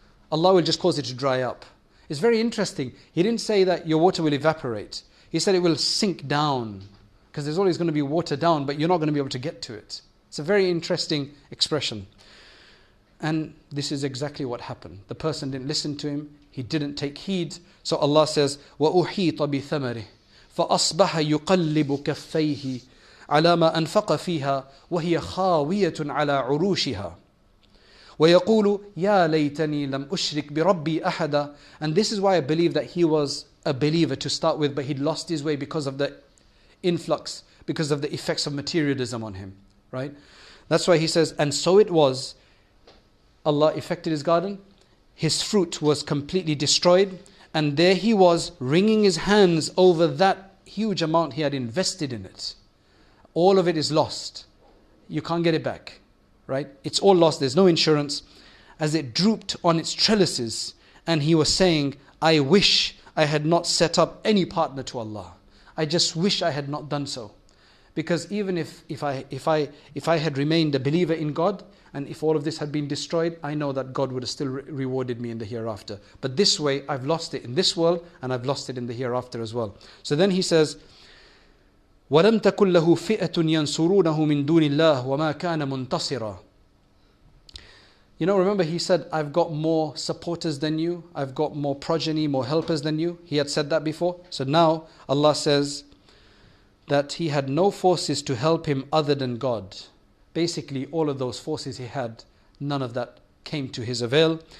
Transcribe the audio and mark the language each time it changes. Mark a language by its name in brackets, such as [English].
[English] Allah will just cause it to dry up. It's very interesting. He didn't say that your water will evaporate. He said it will sink down, because there's always going to be water down, but you're not going to be able to get to it. It's a very interesting expression. And this is exactly what happened. The person didn't listen to him. He didn't take heed. So Allah says, [Arabic] وَأُحِيطَ بِثَمَرِهِ فَأَصْبَحَ يُقَلِّبُ كَفَّيْهِ عَلَى مَا أَنْفَقَ فِيهَا وَهِيَ خَاوِيَةٌ عَلَى عُرُوشِهَا وَيَقُولُ يَا لَيْتَنِي لَمْ أُشْرِكْ بِرَبِّي أَحَدًا. [English] And this is why I believe that he was a believer to start with, but he'd lost his way because of the influx, because of the effects of materialism on him. Right? That's why he says, and so it was, Allah affected his garden, his fruit was completely destroyed, and there he was wringing his hands over that huge amount he had invested in it. All of it is lost. You can't get it back. Right? It's all lost. There's no insurance. As it drooped on its trellises, and he was saying, I wish I had not set up any partner to Allah. I just wish I had not done so. Because even if I had remained a believer in God, and if all of this had been destroyed, I know that God would have still rewarded me in the hereafter. But this way, I've lost it in this world, and I've lost it in the hereafter as well. So then he says, [Arabic] وَلَمْ تَكُنْ لَهُ فِئَةٌ يَنْصُرُونَهُ مِنْ دُونِ اللَّهِ وَمَا كَانَ مُنْتَصِرًا. [English] Remember he said, I've got more supporters than you, I've got more progeny, more helpers than you. He had said that before. So now Allah says that he had no forces to help him other than God. Basically, all of those forces he had, none of that came to his avail.